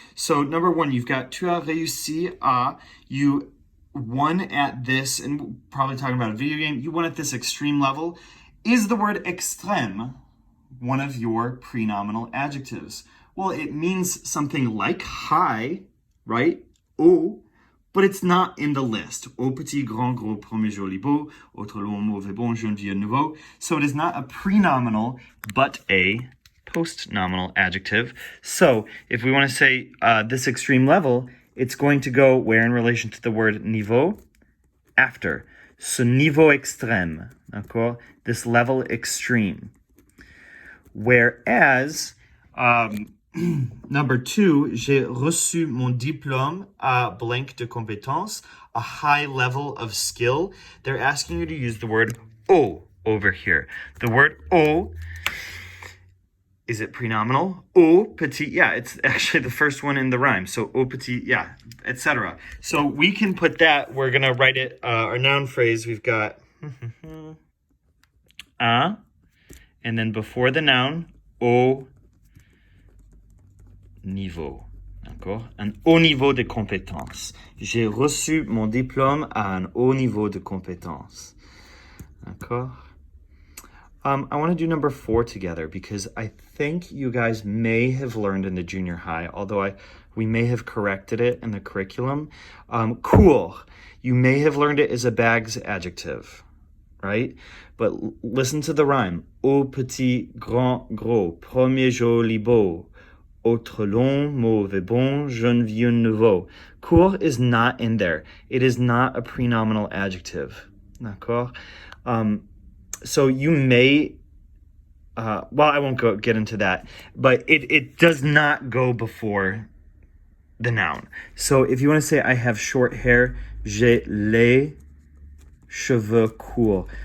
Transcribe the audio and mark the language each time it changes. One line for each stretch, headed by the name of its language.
English: So number one, you've got
French: tu as réussi à,
English: you won at this, and probably talking about a video game, you won at this extreme level. Is the word extrême one of your prenominal adjectives? Well, it means something like high, right? Haut, but it's not in the list.
French: Au petit, grand, gros, premier, joli, beau, autre long, mauvais, bon, jeune, vieux, nouveau.
English: So it is not a prenominal, but a postnominal adjective. So if we want to say this extreme level, it's going to go where in relation to the word niveau? After.
French: Ce niveau extrême. D'accord?
English: This level extreme. Whereas... number two,
French: j'ai reçu mon diplôme à
English: blank
French: de compétence,
English: a high level of skill. They're asking you to use the word haut over here. The word haut, is it prenominal? Haut, petit, yeah, it's actually the first one in the rhyme. So haut, petit, yeah, etc. So we can put that, we're going to write it, our noun phrase, we've got un, and then before the noun, haut, niveau, d'accord?
French: Un haut niveau de compétence. J'ai reçu mon diplôme à un haut niveau de compétence, d'accord?
English: I want to do number 4 together because I think you guys may have learned in the junior high, although we may have corrected it in the curriculum. Cool. You may have learned it as a bags adjective, right? But listen to the rhyme.
French: Au petit, grand, gros, premier, joli, beau. Autre long, mauvais, bon, jeune, vieux, nouveau.
English: Court is not in there. It is not a prenominal adjective.
French: D'accord?
English: So you may, well, I won't get into that, but it does not go before the noun. So if you want to say, I have short hair,
French: j'ai les cheveux courts.